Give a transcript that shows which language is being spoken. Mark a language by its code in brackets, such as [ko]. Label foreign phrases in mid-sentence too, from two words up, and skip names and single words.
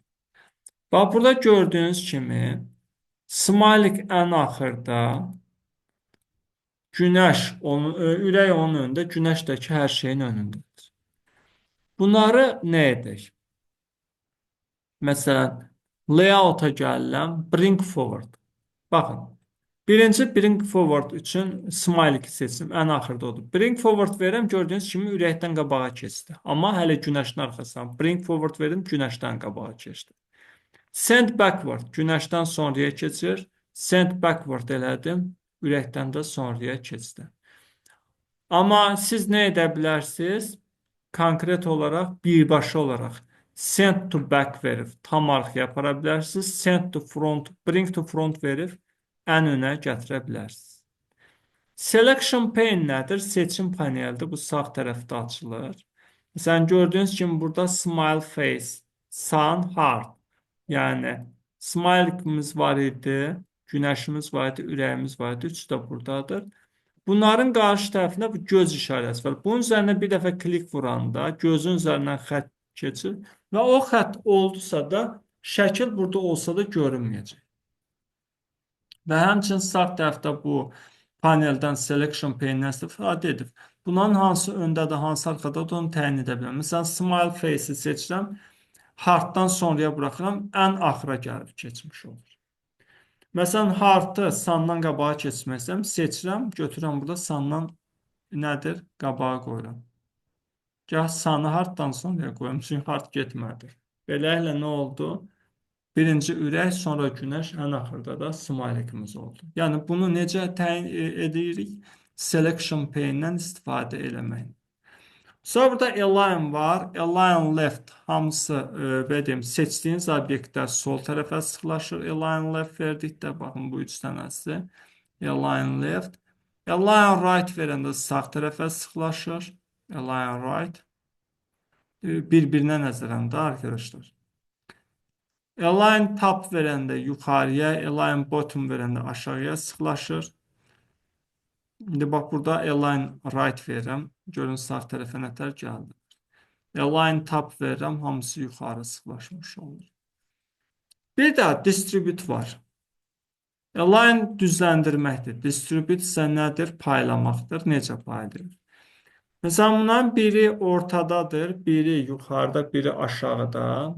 [az] Bax, burada gördüyünüz kimi smiley ən axırda, günəş, ürək onun önündə, günəş də ki, hər şeyin önündədir. Bunları nə edək? Məsələn, layout-a gəlirəm, [en] bring forward. [az] Baxın, birinci [en] bring forward [az] üçün smiley seçim, ən axırda odur. [en] Bring forward [az] verirəm, gördüyünüz kimi ürəkdən qabağa keçdi. Amma hələ günəşin arxasından [en] bring forward [az] verim, günəşdən qabağa keçdi. [en] Send backward, [az] günəşdən sonraya keçir. [en] Send backward [az] elədim, ürəkdən də sonraya keçdi. Amma siz nə edə bilərsiniz? Konkret olaraq, birbaşa olaraq [en] send to back [az] verib tam arxaya apara bilərsiniz. [en] Send to front, bring to front [az] verib ən önə gətirə bilərsiniz. [en] Selection pane [az] nədir? Seçim panelidir. Bu sağ tərəfdə açılır. Məsələn, gördüyünüz kimi burada [en] smile face, sun, heart. [az] Yəni, smileyimiz var idi, günəşimiz var idi, ürəyimiz var idi. Üçü də buradadır. Bunların qarşı tərəfində bu göz işarəsi var. Bunun üzərinə bir dəfə klik vuranda gözün üzərindən xətt keçir və o xətt oldusa da şəkil burada olsa da görünməyəcək. Və həmçinin sağ tərəfdə bu paneldən [en] selection pane- [az] dən istifadə edib. Bunların hansı öndədir, hansı arxadadır onu təyin edə bilərəm. Məsələn, [en] smile face- [az] i seçirəm, heartdan sonraya buraxıram, ən axıra gəlib keçmiş olur. Məsələn, heartı sandan qabağa keçməsəm, seçirəm, götürürəm burada sandan nədir? Qabağa qoyuram. Gah sanı heartdan sonraya qoyuram, çünki heart getmədi. Beləliklə nə oldu? Birinci ürək, sonra günəş, ən axırda da smileyimiz oldu. Yəni, bunu necə təyin edirik? [en] Selection pane- [az] dən istifadə eləmək. Sonra burada align var. [en] Align left [az] hamısı seçdiyiniz obyektlər sol tərəfə sıxlaşır. [en] Align left [az] verdikdə, baxın bu üç dənəsi. [en] Align left. Align right [az] verəndə sağ tərəfə sıxlaşır. [en] Align right. [az] Bir-birinə nəzərəndə arkadaşlar. [en] Align top [az] verəndə yuxarıya, [en] align bottom [az] verəndə aşağıya sıxlaşır. İndi bax, burada [en] align right [az] verirəm. Görün, sağ tərəfə nətər gəldi. [en] Align top [az] verirəm, hamısı yuxarı sıxlaşmış olur. Bir də distribute var. Align düzləndirməkdir. Distribute isə nədir? Paylamaqdır. Necə paylayır? Məsələn, bunların biri ortadadır, biri yuxarıda, biri aşağıda.